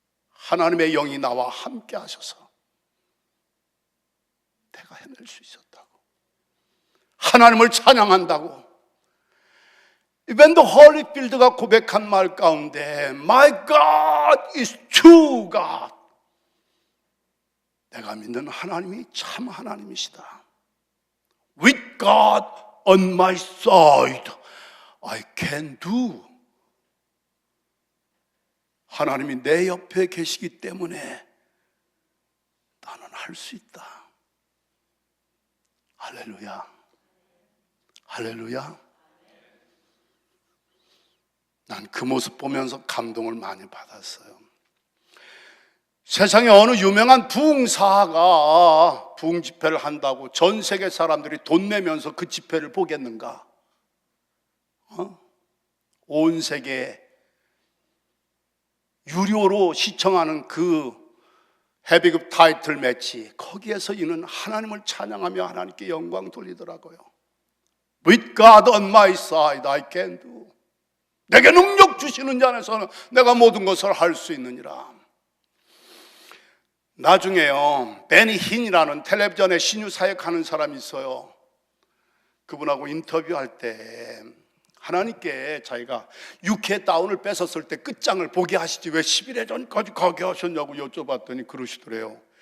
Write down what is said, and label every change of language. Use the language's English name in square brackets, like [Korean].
[Korean] 하나님의 영이 나와 함께 하셔서 내가 해낼 수 있었다고, 하나님을 찬양한다고. 이밴드 홀리필드가 고백한 말 가운데 [English] My God is true God. [Korean] 내가 믿는 하나님이 참 하나님이시다. [English] With God on my side, I can do. [Korean] 하나님이 내 옆에 계시기 때문에 나는 할 수 있다. 할렐루야. 할렐루야. 난 그 모습 보면서 감동을 많이 받았어요. 세상에 어느 유명한 부흥사가 부흥 집회를 한다고 전 세계 사람들이 돈 내면서 그 집회를 보겠는가? 온 세계에 유료로 시청하는 그 헤비급 타이틀 매치, 거기에서 이는 하나님을 찬양하며 하나님께 영광 돌리더라고요. [English] With God on my side, I can do. [Korean] 내게 능력 주시는 자 안에서는 내가 모든 것을 할 수 있느니라. 나중에요, 베니 힌이라는 텔레비전에 신유 사역하는 사람이 있어요. 그분하고 인터뷰할 때 하나님께 자기가 6회 다운을 뺏었을 때 끝장을 보게 하시지 왜 11회 전까지 가게 하셨냐고 여쭤봤더니 그러시더래요.